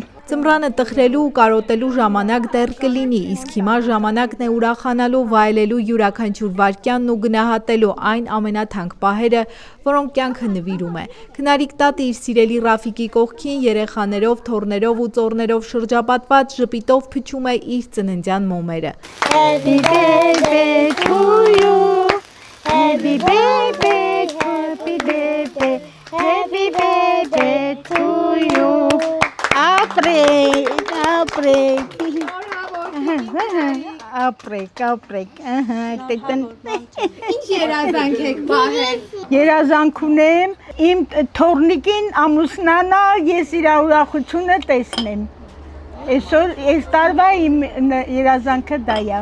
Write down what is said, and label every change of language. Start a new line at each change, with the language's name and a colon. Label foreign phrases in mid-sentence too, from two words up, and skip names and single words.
Armenian: Ձմռանը տխրելու ու կարոտելու ժամանակ դեռ կլինի, իսկ հիմա ժամանակն է ուրախանալու, վայելելու յուրաքանչյուր վայրկյանն ու գնահատելու այն ամենաթանկ պահերը, որոնք կյանքը նվիրում է։ Քնարիկ տատը իր սիրելի Ռաֆիկի կողքին երեխաներով, թոռներով ու ծոռներով շրջապատված ժպիտով փչում է իր ծննդյան մոմերը։
English: Happy birthday to you. Happy birthday, happy birthday, happy birthday to you.
Armenian: Ապրեք, ապրեք։ Ապրեք, Ինչ երազանք եք պահել։ Երազանք ունեմ իմ թորնիկին ամուսնանա, ես իր ուրախությունը տեսնեմ։ Այսօր այս տարվա իմ երազանքը դա է։